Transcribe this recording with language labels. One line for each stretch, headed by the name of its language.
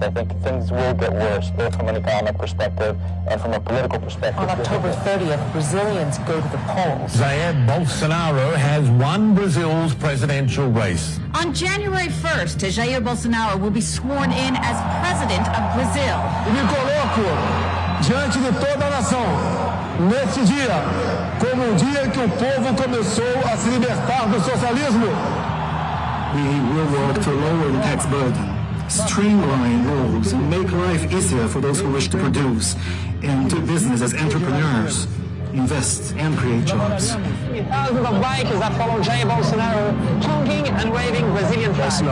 English: I think things will get worse, both from an economic perspective and from a political perspective. On October 30th, Brazilians go to the polls. Jair Bolsonaro has won Brazil's presidential race. On January 1st, Jair Bolsonaro will be sworn in as president of Brazil.
Portuguese: Me coloco diante de toda a nação, neste dia, como dia que o povo começou a se libertar do socialismo.
English: We will work to lower the tax burden, streamline rules, and make life easier for those who wish to produce and do business as entrepreneurs, invest and create jobs. Thousands of bikers that follow Jair Bolsonaro, honking and waving Brazilian flags.